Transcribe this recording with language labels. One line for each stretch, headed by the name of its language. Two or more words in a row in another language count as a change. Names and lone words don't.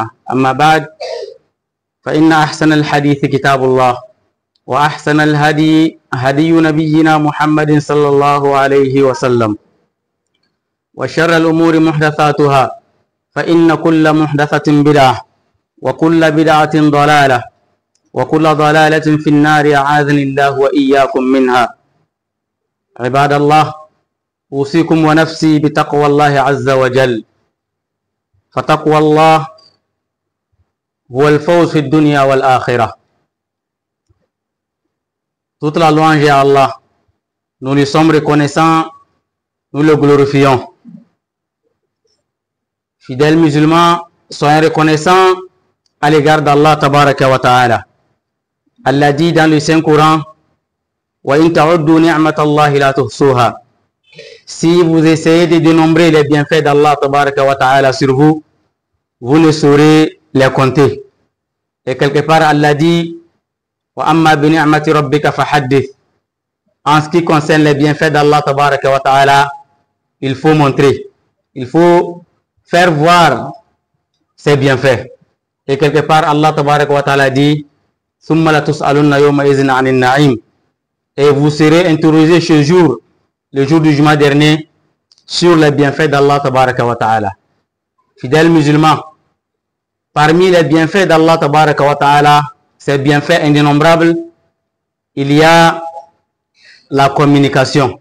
Arabic: أما بعد، فإن أحسن الحديث كتاب الله، وأحسن الهدي هدي نبينا محمد صلى الله عليه وسلم، وشر الأمور محدثاتها، فإن كل محدثة بدعة، وكل بدعة ضلالة، وكل ضلالة في النار، أعاذني الله وإياكم منها. عباد الله، أوصيكم ونفسي بتقوى الله عز وجل، فتقوى الله هو الفوز في الدنيا والآخرة.
French: Toute la louange à Allah, nous lui sommes reconnaissants, nous le glorifions. Fidèles musulmans, soyez reconnaissants à l'égard d'Allah
Arabic: تبارك وتعالى.
French: Allah dit dans le Saint-Coran:
Arabic: وإن تعدوا نعمة الله لا تحصوها.
French: Si vous essayez de dénombrer les bienfaits d'Allah
Arabic: تبارك وتعالى
French: sur vous, vous ne saurez les compter. Et quelque part Allah dit:
Arabic: وأما بنعمة ربك فحدث.
French: En ce qui concerne les bienfaits d'Allah
Arabic: تبارك وتعالى,
French: il faut montrer, il faut faire voir ses bienfaits. Et quelque part
Arabic: Allah تبارك وتعالى dit: ثم لتسألن يومئذ عن النعيم.
French: Et vous serez interrogés ce jour, le jour du jugement dernier, sur les bienfaits d'Allah
Arabic: تبارك وتعالى.
French: Fidèles musulmans, parmi les bienfaits d'Allah
Arabic: تبارك وتعالى,
French: ces bienfaits indénombrables, il y a la communication.